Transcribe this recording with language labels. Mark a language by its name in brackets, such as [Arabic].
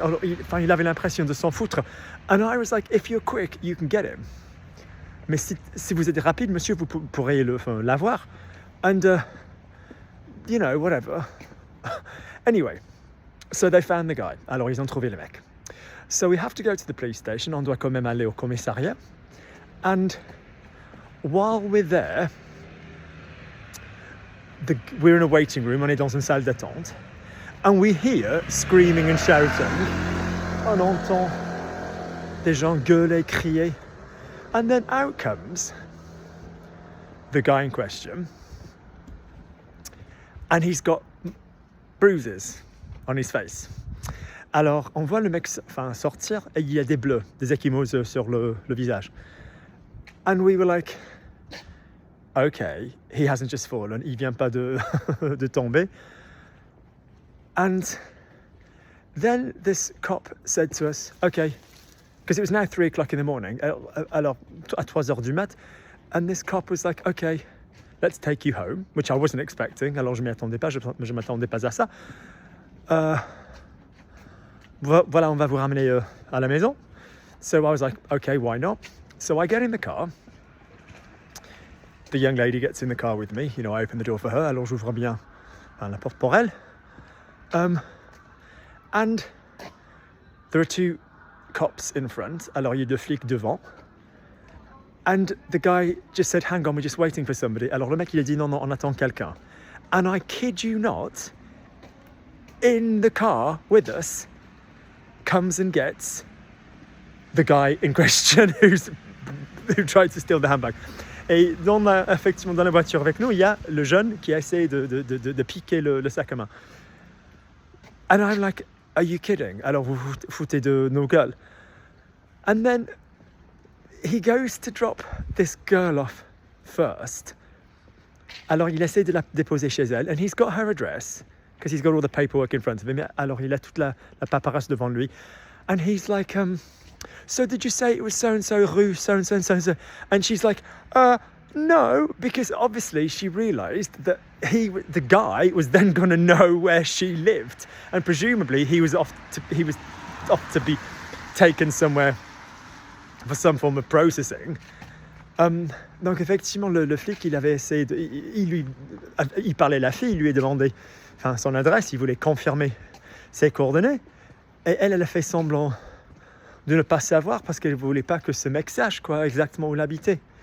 [French] Alors, il avait l'impression de s'en foutre. [English] And I was like, if you're quick, you can get him. [French] Mais si vous êtes rapide, monsieur, vous pourrez l'avoir. [English] And, whatever. Anyway, so they found the guy. [French] Alors, ils ont trouvé le mec. [English] So we have to go to the police station. [French] On doit quand même aller au commissariat. [English] And while we're there, we're in a waiting room. [French] On est dans une salle d'attente. [English] And we hear screaming and shouting. [French] On entend des gens gueuler, crier. [English] And then out comes the guy in question. And he's got bruises on his face. [French] Alors, on voit le mec sortir et il y a des bleus, des ecchymoses sur le visage. [English] And we were like, okay, he hasn't just fallen, [French] il vient pas de tomber. [English] And then this cop said to us, okay, because it was now 3 o'clock in the morning, [French] alors à 3 heures du mat, [English] and this cop was like, okay, let's take you home, which I wasn't expecting, [French] alors je m'y attendais pas, je m'attendais pas à ça. Voilà, on va vous ramener à la maison. [English] So I was like, okay, why not? So I get in the car. The young lady gets in the car with me. I open the door for her. [French] Alors j'ouvre bien la porte pour elle. [English] And there are 2 cops in front. [French] Alors il y a 2 flics devant. [English] And the guy just said, hang on, we're just waiting for somebody. [French] Alors le mec il a dit, non, on attend quelqu'un. [English] And I kid you not, in the car with us comes and gets the guy in question who tried to steal the handbag. [French] Et effectivement dans la voiture avec nous, il y a le jeune qui a essayé de piquer le sac à main. [English] And I'm like, are you kidding? [French] Alors vous vous foutez de nos gueules. [English] And then he goes to drop this girl off first. [French] Alors il essaie de la déposer chez elle, [English] and he's got her address because he's got all the paperwork in front of him. [French] Alors il a toute la paperasse devant lui, [English] and he's like, so did you say it was so and so rue so and so and so and so? And she's like, no, because obviously she realised that the guy was then going to know where she lived, and presumably he was off to be taken somewhere for some form of processing. [French] Donc effectivement le flic il avait essayé il parlait à la fille, il lui a demandé son adresse, il voulait confirmer ses coordonnées, et elle a fait semblant de ne pas savoir parce qu'elle voulait pas que ce mec sache exactement où il habitait.